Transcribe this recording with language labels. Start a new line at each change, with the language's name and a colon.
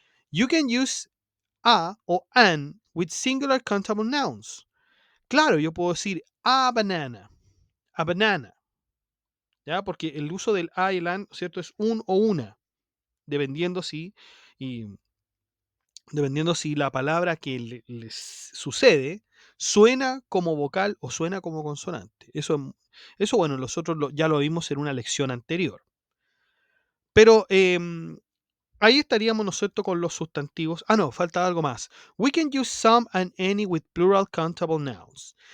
English: You can use a o an with singular countable nouns.
Spanish: Claro, yo puedo decir
English: a banana,
Spanish: ¿ya? Porque el uso del a y el an, ¿cierto? Es un o una, dependiendo si, y, dependiendo si la palabra que les sucede suena como vocal o suena como consonante. Eso bueno, nosotros ya lo vimos en una lección anterior. Pero ahí estaríamos, ¿no es cierto?, con los sustantivos. Ah, no, falta algo más.
English: We can use some and any with plural countable nouns.